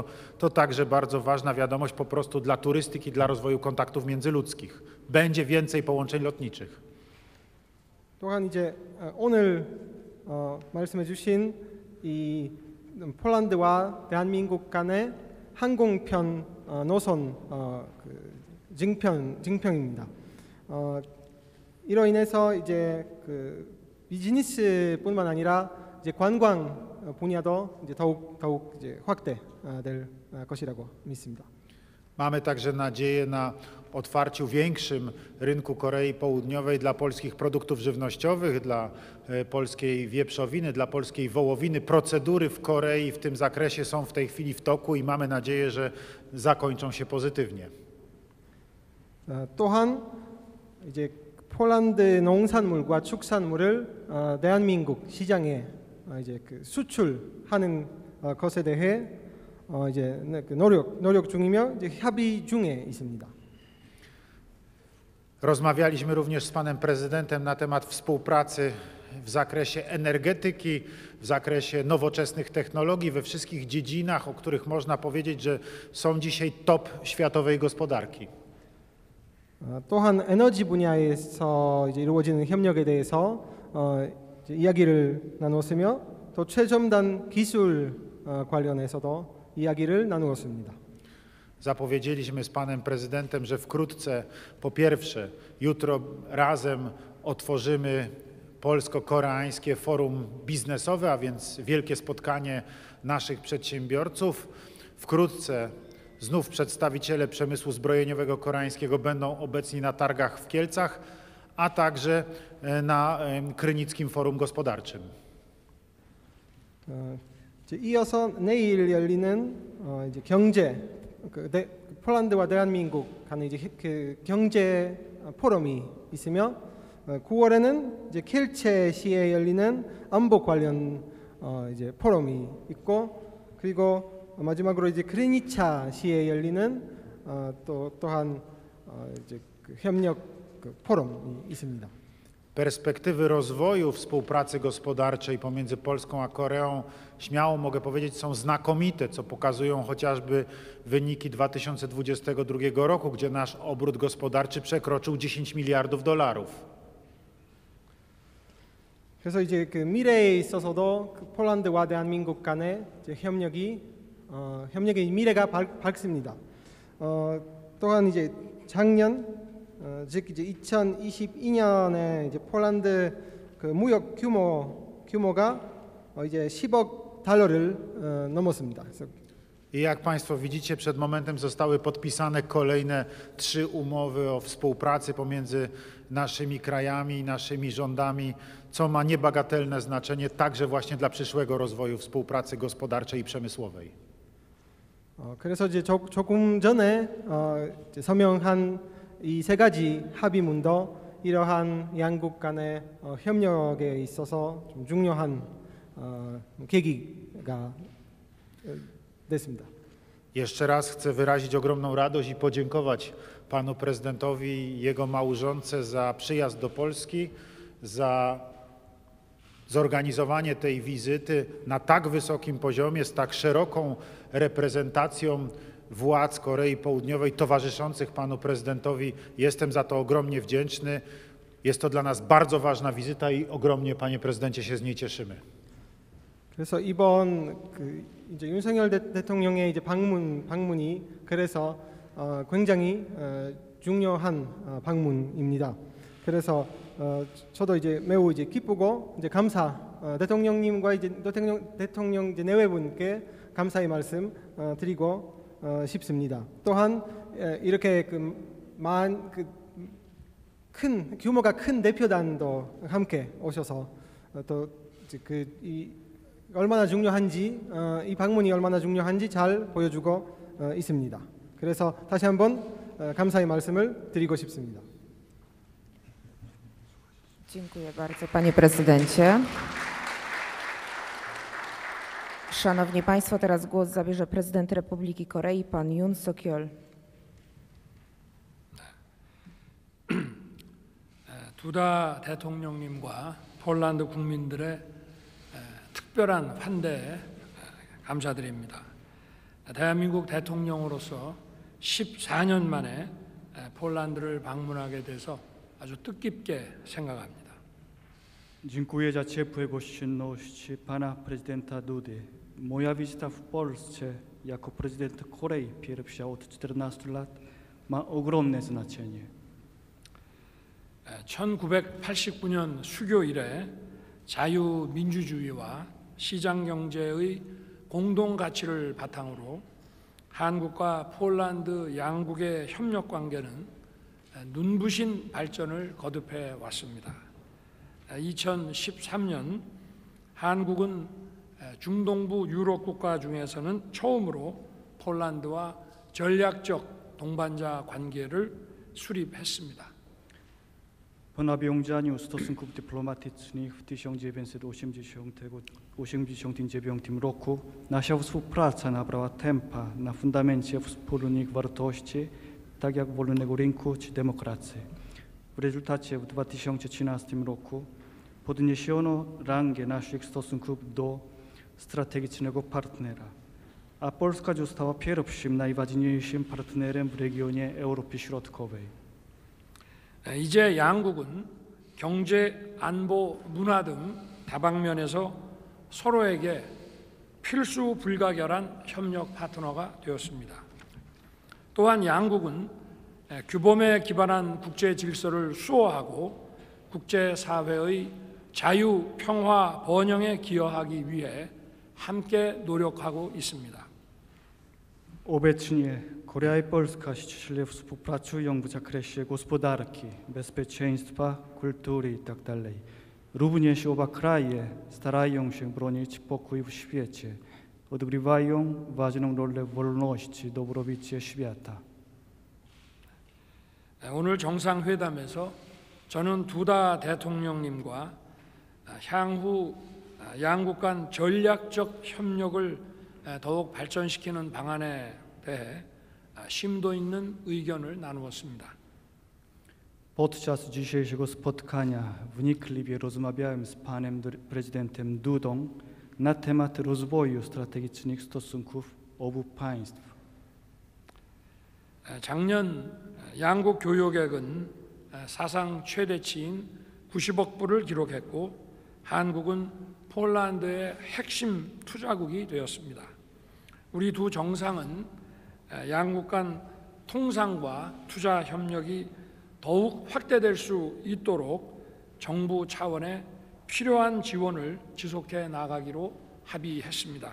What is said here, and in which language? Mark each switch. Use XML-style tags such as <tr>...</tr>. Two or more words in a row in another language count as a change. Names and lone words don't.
<pl>To także bardzo ważna wiadomość po prostu dla turystyki, dla rozwoju kontaktów międzyludzkich. Będzie więcej połączeń lotniczych.</pl> <ko>또한 이제 오늘 말씀해 주신 이 폴란드와 대한민국 간의 항공편 노선 증평입니다. 이로 인해서 이제 그 비즈니스뿐만 아니라 이제 관광 분야도 이제 더욱 이제 확대될 것이라고 믿습니다.</ko> <pl>Mamy także nadzieję na otwarciu większym rynku Korei Południowej dla polskich produktów żywnościowych, dla polskiej wieprzowiny, dla polskiej wołowiny. Procedury w Korei w tym zakresie są w tej chwili w toku i mamy nadzieję, że zakończą się pozytywnie.</pl> <ko>또한 이제 폴란드 농산물과 축산물을 대한민국 시장에 이제 그 수출하는 것에 대해 이제 노력 중이며 이제 협의 중에 있습니다.</ko> <pl>Rozmawialiśmy również z panem prezydentem na temat współpracy w zakresie energetyki, w zakresie nowoczesnych technologii, we wszystkich dziedzinach, o których można powiedzieć, że są dzisiaj top światowej gospodarki.</pl> <ko>또한 에너지 분야에서 이제 이루어지는 협력에 대해서 이제 이야기를 나눴으며 또 최첨단 기술 관련해서도 이야기를 나누었습니다.</ko> <pl>Zapowiedzieliśmy z panem prezydentem, że wkrótce, po pierwsze, jutro razem otworzymy polsko-koreańskie forum biznesowe, a więc wielkie spotkanie naszych przedsiębiorców. Wkrótce znów przedstawiciele przemysłu zbrojeniowego koreańskiego będą obecni na targach w Kielcach, a także na Krynickim Forum Gospodarczym.</pl> <ko>이어서 내일 열리는 이제 폴란드와 대한민국 간의 이제 그 경제 포럼이 있으며 9월에는 이제 켈체시에 열리는 안보 관련 이제 포럼이 있고 그리고 마지막으로 이제 크리니차시에 열리는 또한 이제 그 협력 포럼이 있습니다.</ko> <pl>Perspektywy rozwoju współpracy gospodarczej pomiędzy Polską a Koreą, śmiało mogę powiedzieć, są znakomite, co pokazują chociażby wyniki 2022 roku, gdzie nasz obrót gospodarczy przekroczył $10 miliardów.</pl> <ko>그래서 이제 그 미래에 있어서도 그 폴란드와 대한민국 간의 이제 협력의 미래가 밝습니다. 또한 이제 작년 즉 이제 2022년에 이제 폴란드 그 무역 규모가 이제 10억 달러를 넘었습니다. 그래서</ko> <pl>I jak Państwo widzicie, przed momentem zostały podpisane kolejne 3 umowy o współpracy pomiędzy naszymi krajami i naszymi rządami, co ma niebagatelne znaczenie także właśnie dla przyszłego rozwoju współpracy gospodarczej i przemysłowej.</pl> <ko>그래서 이제 조금 전에 이제 서명한 이 세 가지 합의문도 이러한 양국 간의 협력에 있어서 좀 중요한 계기가 됐습니다.</ko> <pl>Jeszcze raz chcę wyrazić ogromną radość i podziękować panu prezydentowi i jego małżonce za przyjazd do Polski, za zorganizowanie tej wizyty na tak wysokim poziomie, z tak szeroką reprezentacją władz Korei Południowej towarzyszących panu prezydentowi. Jestem za to ogromnie wdzięczny. Jest to dla nas bardzo ważna wizyta i ogromnie, panie prezydencie, się z niej cieszymy.</pl> <ko>그래서 이번 그 이제 윤석열 대통령의 이제 방문이 그래서 굉장히 중요한 방문입니다. 그래서 저도 이제 매우 이제 기쁘고 이제 대통령님과 이제 대통령 이제 내외분께 감사의 말씀 드리고 싶습니다. 또한 이렇게 큰 규모가 큰 대표단도 함께 오셔서 또 얼마나 중요한지 이 방문이 얼마나 중요한지 잘 보여주고 있습니다. 그래서 다시 한번 감사의 말씀을 드리고 싶습니다.</ko> <pl>Dziękuję bardzo, panie prezydencie. Szanowni państwo, teraz głos zabierze prezydent Republiki Korei, pan Yoon Suk-yeol.</pl> <ko>두다 대통령님과 폴란드 국민들의 특별한 환대에 감사드립니다. 대한민국 대통령으로서 14년 만에 폴란드를 방문하게 돼서 아주 뜻깊게 생각합니다.</ko> <pl>Dziękuję za ciepłe gościnność pana prezydenta Dudy. Moja wizyta w Polsce jako prezydent Korei pierwsza od 14 lat ma ogromne znaczenie.</pl> <ko>1989년 수교 이래 자유민주주의와 시장경제의 공동가치를 바탕으로 한국과 폴란드 양국의 협력관계는 눈부신 발전을 거듭해 왔습니다. 2013년 한국은 중동부 유럽 국가 중에서는 처음으로 폴란드와 전략적 동반자 관계를 수립했습니다.</ko> <pl>Po nawiązaniu stosunków dyplomatycznych w 1989 roku nasza współpraca nabrała tempa na fundamencie wspólnych wartości, tak jak wolnego rynku czy demokracji. W rezultacie w 2013 roku podniesiono rangę naszych stosunków do strategicznego partnera, a Polska została pierwszym najważniejszym partnerem w regionie Europy Środkowej.</pl> <ko>이제 양국은 경제, 안보, 문화 등 다방면에서 서로에게 필수 불가결한 협력 파트너가 되었습니다. 또한 양국은 규범에 기반한 국제 질서를 수호하고 국제사회의 자유, 평화, 번영에 기여하기 위해 함께 노력하고 있습니다.</ko> <pl>Obecnie Korea i Polska ściśle współpracują w zakresie gospodarki, bezpieczeństwa, kultury itd. Również oba kraje starają się bronić pokoju w świecie, odgrywają ważną rolę w wolności, dobrobycie świata.</pl> <ko>오늘 정상회담에서 저는 두다 대통령님과 향후 양국 간 전략적 협력을 더욱 발전시키는 방안에 대해 심도 있는 의견을 나누었습니다.</ko> <pl>Podczas dzisiejszego spotkania wnikliwie rozmawiałem z panem prezydentem Dudą na temat rozwoju strategicznych stosunków obu państw.</pl> <ko>작년 양국 교역액은 사상 최대치인 90억 불을 기록했고 한국은 폴란드의 핵심 투자국이 되었습니다. 우리 두 정상은 양국 간 통상과 투자 협력이 더욱 확대될 수 있도록 정부 차원의 필요한 지원을 지속해 나가기로 합의했습니다.</ko>